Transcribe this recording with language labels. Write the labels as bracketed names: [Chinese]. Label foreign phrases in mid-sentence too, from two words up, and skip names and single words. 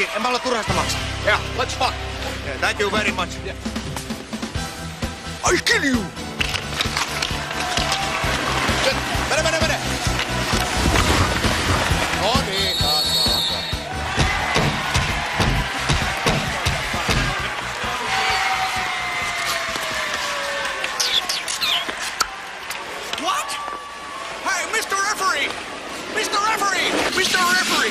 [Finnish] olla turhasta maksaa. [English] Yeah, let's fuck. Yeah, thank you very much. Yeah. I kill you! [Finnish] Mene! No niin, taas. [English] What? Hey, Mr. Referee! Mr. Referee! Mr. Referee!